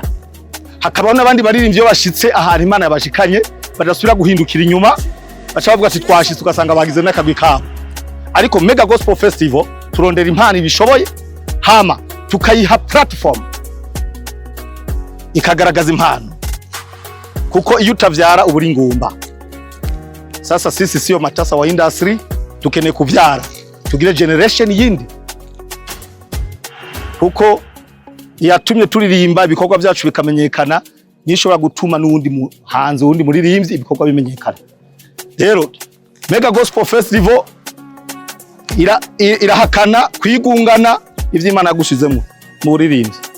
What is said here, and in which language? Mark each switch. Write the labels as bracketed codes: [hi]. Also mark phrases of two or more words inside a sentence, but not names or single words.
[rn] Hakabaho nabandi baririmbyi bashitse ahantu Imana yabashikanye badasubira guhindukira inyuma, bacavuga ati twashitse ugasanga bagize n'akagwi kabo. Ariko Mega Gospel Festival turondera impano ibishoboye, hama tukayiha platform ikagaragaza impano, kuko iyo utavyara uburi ngumba. [sw] Sasa sisi sio matasa wa industry, [rn] tukeneye kuvyara tugire generation yindi, kuko yatumye turirimba ibikorwa byacu bikamenyekana, nishobora gutuma n'undi hanze undi muririmbyi ibikorwa bimenyekana. Rero Mega Gospel Festival irahakana kwigungana ivy'Imana yagushizemo mu buririmbyi.